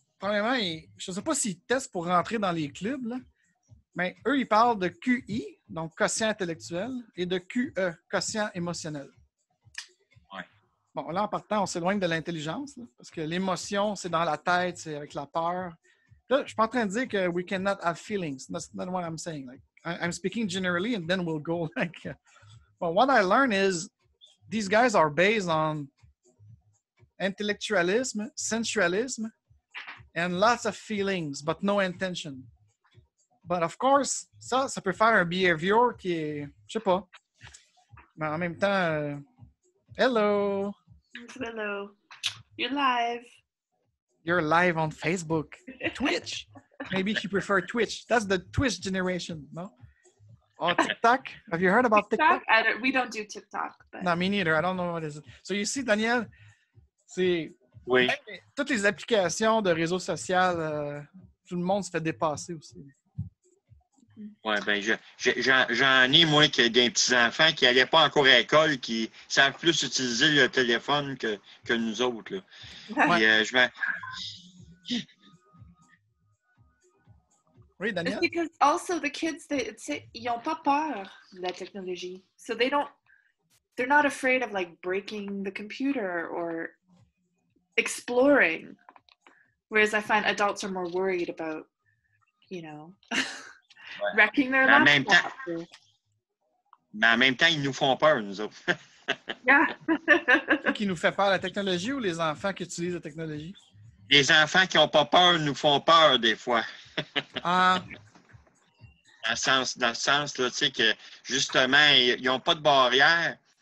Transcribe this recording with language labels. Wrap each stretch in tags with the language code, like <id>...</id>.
<fr>Premièrement, je ne sais pas s'ils testent pour rentrer dans les clubs, là, mais eux, ils parlent de QI, donc quotient intellectuel, et de QE, quotient émotionnel. Ouais. Bon, là, en partant, on s'éloigne de l'intelligence, là, parce que l'émotion, c'est dans la tête, c'est avec la peur. Là, je ne suis pas en train de dire que</fr> <en>we cannot have feelings. That's not what I'm saying. Like, I'm speaking generally, and then we'll go like... But what I learned is these guys are based on intellectualism, sensualism, and lots of feelings, but no intention. But of course,</en> <fr>ça peut faire un behavior qui est, je sais pas, mais en même temps,</fr> <en>hello. Hello. You're live. You're live on Facebook. Twitch. Maybe you prefer Twitch. That's the Twitch generation, no? Oh, TikTok. Have you heard about TikTok? We don't do TikTok. But... No, me neither. I don't know what it is. So you see, Daniel,</en> <fr>c'est... Oui. Toutes les applications de réseaux sociaux, tout le monde se fait dépasser aussi. Oui, bien, j'en ai, moi, des petits-enfants qui n'allaient pas encore à l'école, qui savent plus utiliser le téléphone que nous autres. Là. Ouais. Puis, Oui, Daniel?</fr> <en>It's because also the kids,</en> <fr>ils n'ont pas peur de la technologie.</fr> <en>So they're not afraid of like breaking the computer or exploring. Whereas I find adults are more worried about, wrecking their laptop.</en> <fr>Mais en même temps, ils nous font peur, nous autres.</fr> <en>Yeah.</en> <fr>Qui nous fait peur, la technologie ou les enfants qui utilisent la technologie? Les enfants qui n'ont pas peur nous font peur des fois. Ah. Dans le sens là, tu sais, que justement, ils n'ont pas de barrière.</fr>